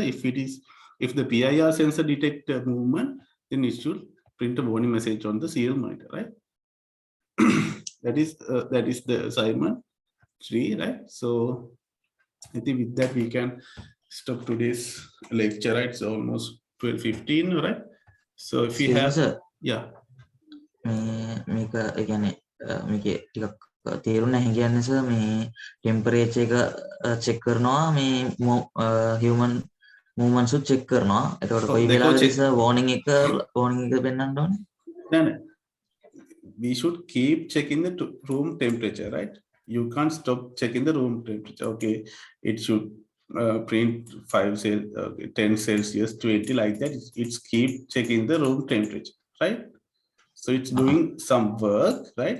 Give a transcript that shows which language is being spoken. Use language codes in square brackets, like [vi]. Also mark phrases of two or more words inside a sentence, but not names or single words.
[en] If the PIR sensor detect movement, then it should print a warning message on the serial monitor, right? that is the assignment 3, right? So I think with that we can stop today's lecture, right? It's almost 12:15, right? So if you have, yeah. [si] මේක ඒ කියන්නේ මේකේ ටිකක් තේරුම් නැහැ කියන්නේ සර් මේ ටෙම්පරේචර් එක චෙක් කරනවා මේ [en] human movements [si] උත් check කරනවා. එතකොට [en] Oh, [si] කොයි [en] they go check. [si] වෙලාවෙද warning එක පෙන්වන්න ඕනේ? [en] No, no. We should keep checking the room temperature, right? You can't stop checking the room temperature. Okay, it should print 10 Celsius, 20 like that. It's keep checking the room temperature, right? So it's doing some work, right?